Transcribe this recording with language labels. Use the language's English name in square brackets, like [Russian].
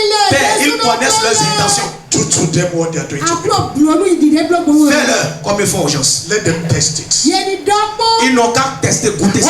[French] Père, ils connaissent leurs intentions. [English] Do to them what they are doing to people. [French] Fais-le comme ils font aux gens. [English] Let them test it. [French] Ils n'ont qu'à tester, goûter ça.